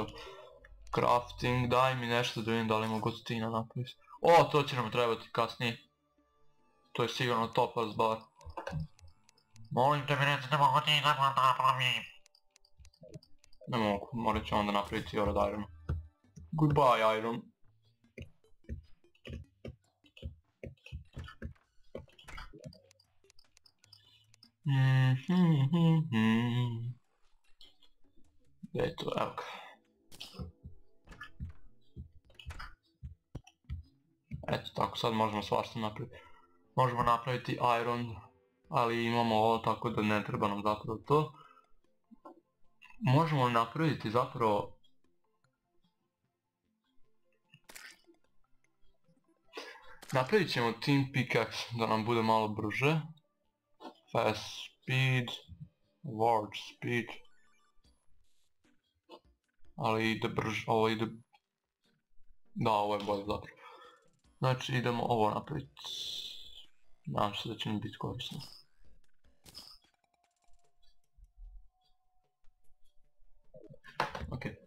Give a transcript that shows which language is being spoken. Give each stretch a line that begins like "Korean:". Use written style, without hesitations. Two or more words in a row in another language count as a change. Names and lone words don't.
Croatian: Crafting, daj mi nešto da vidim da li mogu od tina napraviti. O, to će nam trebati kasnije. To je sigurno topas bar. Molim te mi reći da mogu ti da napravim. Ne mogu, morat ću onda napraviti od iron.
English: Goodbye iron.
Croatian: Eto, evo ga. Eto tako, sad možemo svašta napraviti. Možemo napraviti iron, ali imamo ovo tako da ne treba nam zapravo to. Možemo napraviti zapravo... Napravit ćemo
English: team pickaxe
Croatian: da nam bude malo brže.
English: Fast speed, large speed.
Croatian: Ali ide brže, ovo ide... Da, ovo je bolje zapravo. Znači idemo ovo napraviti. Nadam se da će mi biti korisno. Ok.